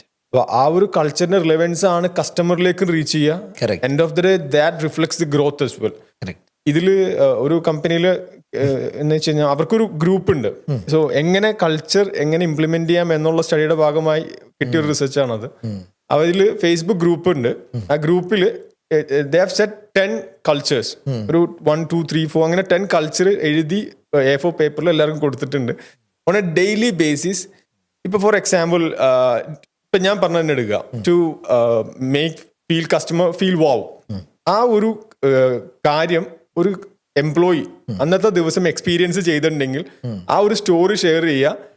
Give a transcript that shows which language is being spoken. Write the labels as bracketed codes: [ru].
[ml] അപ്പൊ ആ ഒരു കൾച്ചറിന്റെ റിലവൻസ് ആണ് കസ്റ്റമറിലേക്ക് റീച്ച് ചെയ്യുക. [en] End of the day that reflects the growth as well. [ml] ഇതിൽ ഒരു കമ്പനിയിൽ എന്ന് വെച്ച് കഴിഞ്ഞാൽ അവർക്കൊരു ഗ്രൂപ്പ് ഉണ്ട്. സോ എങ്ങനെ കൾച്ചർ എങ്ങനെ ഇംപ്ലിമെന്റ് ചെയ്യാം എന്നുള്ള സ്റ്റഡിയുടെ ഭാഗമായി കിട്ടിയൊരു റിസർച്ച് ആണത്. അതിൽ ഫേസ്ബുക്ക് ഗ്രൂപ്പ് ഉണ്ട്. ആ ഗ്രൂപ്പിൽ [en] they have set 10 cultures. [ml] ഒരു 1 2 3 4 അങ്ങനെ 10 കൾച്ചർ എഴുതി A4 പേപ്പറിൽ എല്ലാവർക്കും കൊടുത്തിട്ടുണ്ട്. [en] On a daily basis. ഇപ്പൊ for example, [ml] ഇപ്പൊ ഞാൻ പറഞ്ഞു തന്നെ എടുക്കുക, [en] To make customer feel wow. [ml] ആ ഒരു കാര്യം ഒരു എംപ്ലോയി അന്നത്തെ ദിവസം എക്സ്പീരിയൻസ് ചെയ്തിട്ടുണ്ടെങ്കിൽ ആ ഒരു സ്റ്റോറി ഷെയർ ചെയ്യുക.